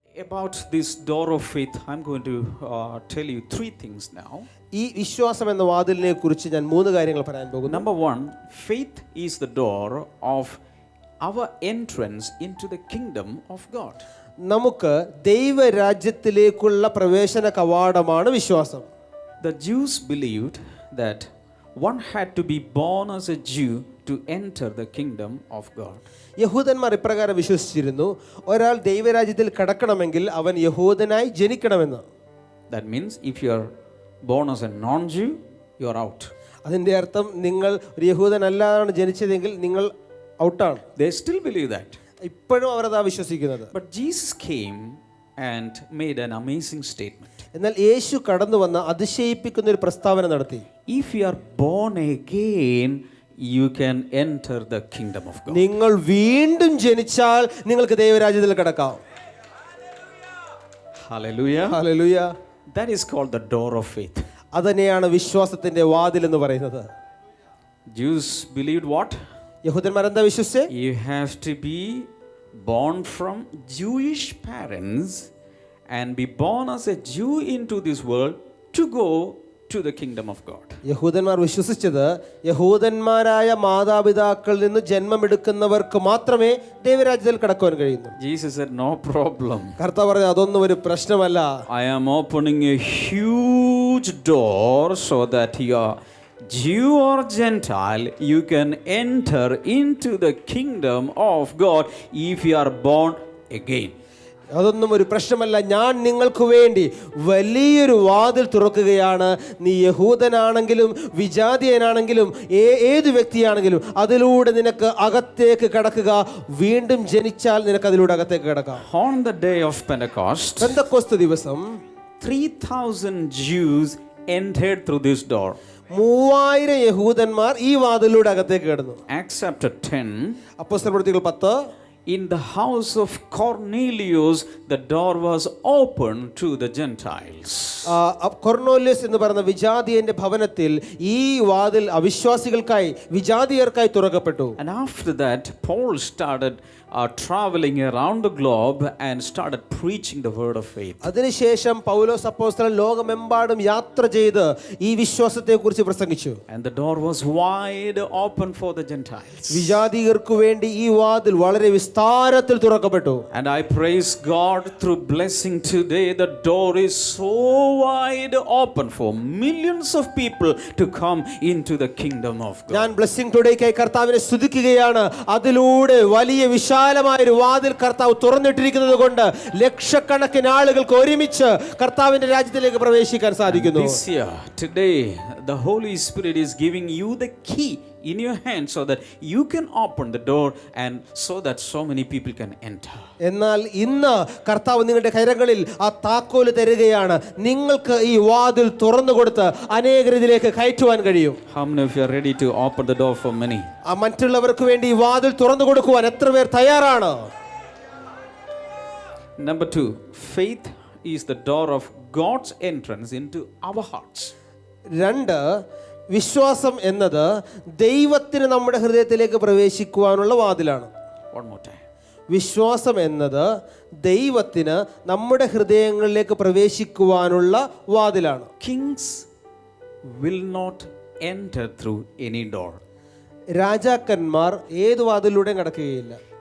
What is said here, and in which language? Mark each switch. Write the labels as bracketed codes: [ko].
[en] About this door of faith, I'm going to tell you 3 things now. [ml] ഈ വിശ്വാസം എന്ന വാതിലിനെ കുറിച്ച് ഞാൻ 3 കാര്യങ്ങൾ പറയാൻ പോകുന്നു. [en] Number 1, faith is the door of our entrance into the kingdom of God. [ml] നമുക്ക് ദൈവരാജ്യത്തിലേക്കുള്ള പ്രവേശന കവാടമാണ് വിശ്വാസം. [en] The Jews believed that one had to be born as a Jew to enter the kingdom of God. [ml] യഹൂദന്മാർ ഇപ്രകാരം വിശ്വസിച്ചിരുന്നു, ഒരാൾ ദൈവരാജ്യത്തിൽ കടക്കണമെങ്കിൽ അവൻ യഹൂദനായി ജനിക്കണമെന്ന്. [en] That means if you are born as a non-Jew, you are out. [ml] അതിൻ്റെ അർത്ഥം നിങ്ങൾ ഒരു യഹൂദനല്ലാതാണ് ജനിച്ചതെങ്കിൽ നിങ്ങൾ ഔട്ടാണ്. [en] They still believe that. [ml] ഇപ്പോഴും അവർ അതാ വിശ്വസിക്കുന്നത്. [en] But Jesus came and made an amazing statement. [ml] എന്നാൽ യേശു കടന്നു വന്ന അതിശയിപ്പിക്കുന്ന ഒരു പ്രസ്താവന നടത്തി. [en] If you are born again, you can enter the kingdom of God. [ml] നിങ്ങൾ വീണ്ടും ജനിച്ചാൽ നിങ്ങൾക്ക് ദൈവരാജ്യത്തിൽ കടക്കാം. [en] Hallelujah. Hallelujah. That is called the door of faith. [ml] അതന്നെയാണ് വിശ്വാസത്തിന്റെ വാതിൽ എന്ന് പറയുന്നത്. [en] Jews believed what? [ml] യഹൂദന്മാർ എന്താ വിശ്വസിച്ചേ? [en] You have to be born from Jewish parents and be born as a Jew into this world to go to the kingdom of God. [ml] യഹൂദന്മാർ വിശ്വസിച്ചത് യഹൂദന്മാരായ മാതാപിതാക്കളിൽ നിന്ന് ജന്മമെടുക്കുന്നവർക്ക് മാത്രമേ ദൈവരാജ്യത്തിൽ കടക്കുവാൻ കഴിയുന്നു. [en] Jesus said, no problem. [ml] കർത്താവ് പറഞ്ഞു അതൊന്നും ഒരു പ്രശ്നമല്ല. [en] I am opening a huge door so that you are Jew or Gentile, you can enter into the kingdom of God if you are born again. [ml] അതൊന്നും ഒരു പ്രശ്നമല്ല. ഞാൻ നിങ്ങൾക്ക് വേണ്ടി വലിയൊരു വാതിൽ തുറക്കുകയാണ്. നീ യഹൂദനാണെങ്കിലും വിജാതീയനാണെങ്കിലും ഏത് വ്യക്തിയാണെങ്കിലും അതിലൂടെ നിനക്ക് അകത്തേക്ക് കടക്കുക. വീണ്ടും ജനിച്ചാൽ നിനക്ക് അതിലൂടെ അകത്തേക്ക് കടക്കാം. [en] On the day of Pentecost, [ml] Pentecost ദിവസം [en] 3,000 Jews entered through this door. [ml] 3000 യഹൂദന്മാർ ഈ വാതിലൂടെ അകത്തേക്ക് കടന്നു. [en] Acts chapter 10, [ml] അപ്പോസ്തലപ്രവൃത്തികൾ 10 [en] in the house of Cornelius, the door was open to the Gentiles. [ml] കൊർന്നേലിയസ് എന്ന് പറയുന്ന വിജാതീയന്റെ ഭവനത്തിൽ ഈ വാതിൽ അവിശ്വാസികൾക്കായി വിജാതീയർക്കായി തുറക്കപ്പെട്ടു. [en] And after that, Paul started traveling around the globe and started preaching the word of faith. [ml] അതിനുശേഷം പൗലോസ് അപ്പോസ്തലൻ ലോകമെമ്പാടും യാത്ര ചെയ്ത് ഈ വിശ്വാസത്തെക്കുറിച്ച് പ്രസംഗിച്ചു. [en] And the door was wide open for the Gentiles. [ml] വിജാതീയർക്ക് വേണ്ടി ഈ വാതിൽ വളരെ വിസ്താരത്തിൽ തുറക്കപ്പെട്ടു. [en] And I praise God through blessing today. The door is so wide open for millions of people to come into the kingdom of God. [ml] ഞാൻ blessing ടുഡേക്കായി കർത്താവിനെ സ്തുതിക്കുകയാണ്. അതിലൂടെ വലിയ വിശാലമായ ഒരു വാതിൽ കർത്താവ് തുറന്നിട്ടിരിക്കുന്നത് കൊണ്ട് ലക്ഷക്കണക്കിന് ആളുകൾക്ക് ഒരുമിച്ച് കർത്താവിന്റെ രാജ്യത്തിലേക്ക് പ്രവേശിക്കാൻ സാധിക്കുന്നു. [en] This year, today, the Holy Spirit is giving you the key in your hand so that you can open the door and so that so many people can enter. [ml] എന്നാൽ ഇന്ന് കർത്താവ് നിങ്ങളുടെ കരങ്ങളിൽ ആ താക്കോല് തരികയാണ്. നിങ്ങൾക്ക് ഈ വാതിൽ തുറന്നു കൊടുത്ത് അനേകർ ഇതിലേക്ക് കയറ്റുവാൻ കഴിയും. [en] How many of you are ready to open the door for many? [ml] മറ്റുള്ളവർക്ക് വേണ്ടി ഈ വാതിൽ തുറന്നു കൊടുക്കുവാൻ എത്ര പേർ തയ്യാറാണ്? [en] Number 2, faith is the door of God's entrance into our hearts. [ml] 2, വിശ്വാസം എന്നത് ദൈവത്തിന് നമ്മുടെ ഹൃദയത്തിലേക്ക് പ്രവേശിക്കുവാനുള്ള വാതിലാണ്. [en] One more time. [ml] വിശ്വാസം എന്നത് ദൈവത്തിന് നമ്മുടെ ഹൃദയങ്ങളിലേക്ക് പ്രവേശിക്കുവാനുള്ള വാതിലാണ്. [en] Kings will not enter through any door. [ml] രാജാക്കന്മാർ ഏത് വാതിലൂടെയും കടക്കുകയില്ല.